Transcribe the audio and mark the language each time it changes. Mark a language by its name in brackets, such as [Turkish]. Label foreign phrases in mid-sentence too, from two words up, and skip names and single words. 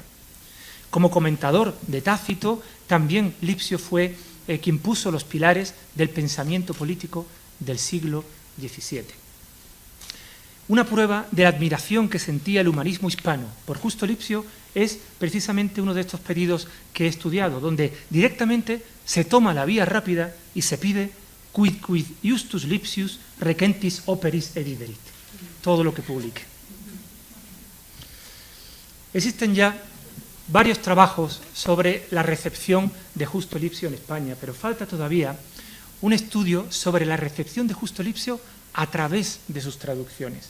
[Spanish] Como comentador de Tácito, también Lipsio fue quien puso los pilares del pensamiento político del siglo XVII. Una prueba de la admiración que sentía el humanismo hispano por Justo Lipsio es precisamente uno de estos pedidos que he estudiado, donde directamente se toma la vía rápida y se pide [Latin] quid Justus Lipsius recentis operis ediderit, [Spanish] todo lo que publique. Existen ya varios trabajos sobre la recepción de Justo Lipsio en España, pero falta todavía un estudio sobre la recepción de Justo Lipsio a través de sus traducciones.